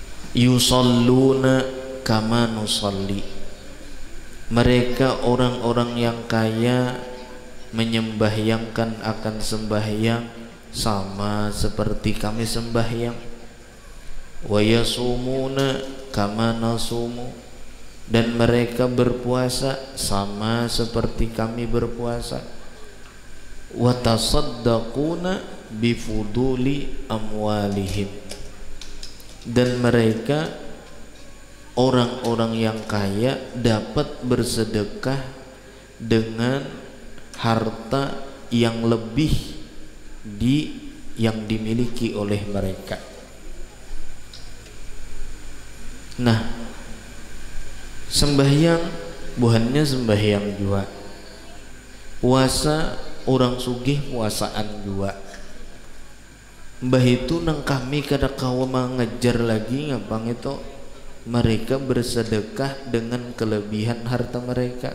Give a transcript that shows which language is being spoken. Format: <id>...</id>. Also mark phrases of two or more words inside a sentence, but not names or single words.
<ar>يصلون كما نصلي.</ar> <id>Mereka orang-orang yang kaya menyembahyangkan akan sembahyang sama seperti kami sembahyang.</id> <ar>ويصومون كما نصوم,</ar> <id>dan mereka berpuasa sama seperti kami berpuasa.</id> <ar>ويتصدقون بفضول أموالهم,</ar> <id>dan mereka orang-orang yang kaya dapat bersedekah dengan harta yang lebih yang dimiliki oleh mereka. Nah,</id> <bjn>sembahyang buhannya sembahyang juga, puasa orang sugih puasaan juga. Mbah itu nang kami kada kawa mengejar lagi ngapang itu mereka bersedekah dengan kelebihan harta mereka.</bjn>